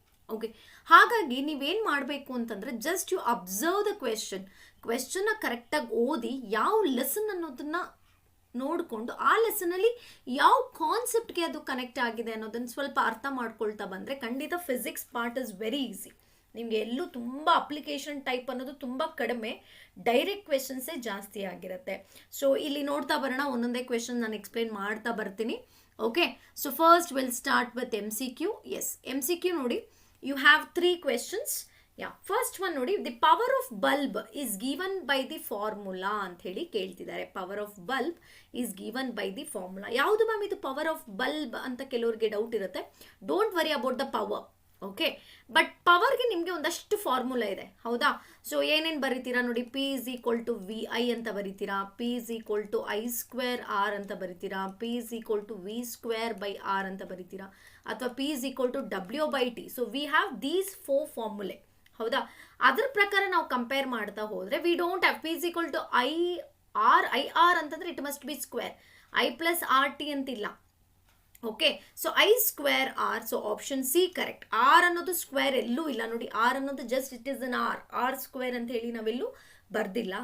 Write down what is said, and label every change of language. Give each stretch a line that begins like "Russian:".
Kannada: Okay, ಹಾಗಾಗಿ ನೀವೇನು ಮಾಡಬೇಕು ಅಂತಂದರೆ
English: just you observe the ಕ್ವೆಶನ್ನ
Kannada: ಕರೆಕ್ಟಾಗಿ ಓದಿ ಯಾವ ಲೆಸನ್ ಅನ್ನೋದನ್ನು ನೋಡಿಕೊಂಡು ಆ ಲೆಸನಲ್ಲಿ ಯಾವ ಕಾನ್ಸೆಪ್ಟ್ಗೆ ಅದು ಕನೆಕ್ಟ್ ಆಗಿದೆ ಅನ್ನೋದನ್ನು ಸ್ವಲ್ಪ ಅರ್ಥ ಮಾಡ್ಕೊಳ್ತಾ ಬಂದರೆ ಖಂಡಿತ
English: Physics part is very easy.
Kannada: ನಿಮಗೆ ಎಲ್ಲೂ ತುಂಬ ಅಪ್ಲಿಕೇಶನ್ ಟೈಪ್ ಅನ್ನೋದು ತುಂಬ ಕಡಿಮೆ, ಡೈರೆಕ್ಟ್ ಕ್ವೆಶನ್ಸೇ ಜಾಸ್ತಿ ಆಗಿರುತ್ತೆ. ಸೊ ಇಲ್ಲಿ ನೋಡ್ತಾ ಬರೋಣ, ಒಂದೊಂದೇ ಕ್ವೆಶನ್ ನಾನು ಎಕ್ಸ್ಪ್ಲೇನ್ ಮಾಡ್ತಾ ಬರ್ತೀನಿ.
English: Okay, so first will start with MCQ. Yes, MCQ ನೋಡಿ, you have 3 questions. First one ನೋಡಿ, the power of bulb is given by the formula
Kannada: ಅಂತ ಹೇಳಿ ಕೇಳ್ತಿದ್ದಾರೆ.
English: Power of bulb is given by the formula.
Kannada: ಯಾವುದು ma'am ಇದು power of bulb ಅಂತ ಕೆಲವ್ರಿಗೆ doubt ಇರುತ್ತೆ.
English: Don't worry about the power.
Kannada: Okay, but ಪವರ್ಗೆ ನಿಮಗೆ ಒಂದಷ್ಟು ಫಾರ್ಮುಲಾ ಇದೆ, ಹೌದಾ? ಸೊ ಏನೇನು ಬರೀತೀರಾ ನೋಡಿ,
English: P is equal to VI ಅಂತ ಬರೀತೀರಾ, P is equal to I square R ಅಂತ ಬರೀತೀರಾ, P is equal to V square by R ಅಂತ ಬರೀತೀರಾ, ಅಥವಾ P is equal to W by T. So we have these 4 formulae, ಹೌದಾ?
Kannada: ಅದ್ರ ಪ್ರಕಾರ ನಾವು compare ಮಾಡ್ತಾ ಹೋದರೆ
English: We don't have P is equal to IR ಅಂತಂದರೆ it must be square, I plus RT ಅಂತಿಲ್ಲ.
Kannada: Okay, so I square R, so option C correct. R ಅನ್ನೋದು square ಎಲ್ಲೂ ಇಲ್ಲ ನೋಡಿ, ಆರ್ ಅನ್ನೋದು just
English: it is an R square
Kannada: ಅಂತ ಹೇಳಿ ನಾವೆಲ್ಲೂ ಬರ್ದಿಲ್ಲ.